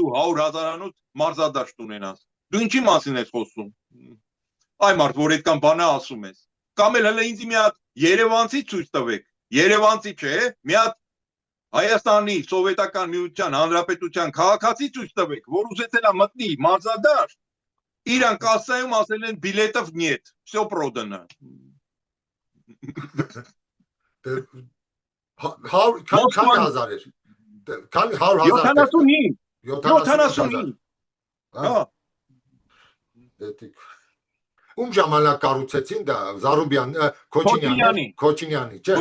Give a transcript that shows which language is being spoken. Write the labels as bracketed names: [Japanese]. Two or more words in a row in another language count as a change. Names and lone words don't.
[Armenian] դու 100,000-անոց մարզադաշտ ունենաս։ Դու ինչի մասին ես խոսում։ Այ մարդ, որ այդքան բան ասում ես։ Կամ էլ հələ ինձ մի հատ Երևանցի ցույց տվեք։ Երևանցի չէ, մի հատ Հայաստանի Սովետական Միության Հանրապետության քաղաքացի ցույց տվեք, որ ուզեցել է մտնի մարզադաշտ։ Իրան կասայում ասել են բիլետով [Russian] нет, всё продано։ [Armenian] Քանի հազար էր։ Քանի 100,000։ 75։ Հա։ Ում ժամանակ կառուցեցին դա Զարուբյան, Քոչինյանի, չէ։